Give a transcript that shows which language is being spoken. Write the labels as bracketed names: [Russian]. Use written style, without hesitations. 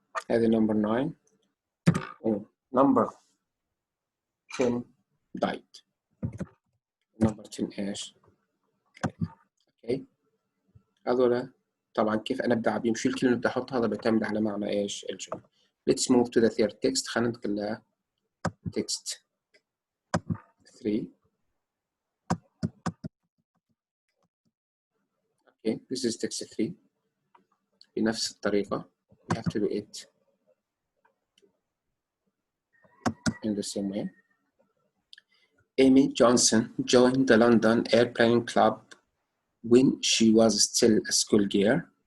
[English] هذه number 9. Oh, number 10 died. [Arabic] number 10 ايش؟ اوكي هذولا طبعا كيف انا ابدا بيهم، شو الكلمه اللي بدي احطها هذا بيعتمد على معنى ايش الجمله. [English] Let's move to the third text. [Arabic] خلينا ندخل ل text 3. [English] Okay, this is text 3 [Arabic] بنفس الطريقة. [English] We have to do it in the same way. Amy Johnson joined the London Airplane Club when she was still a schoolgirl.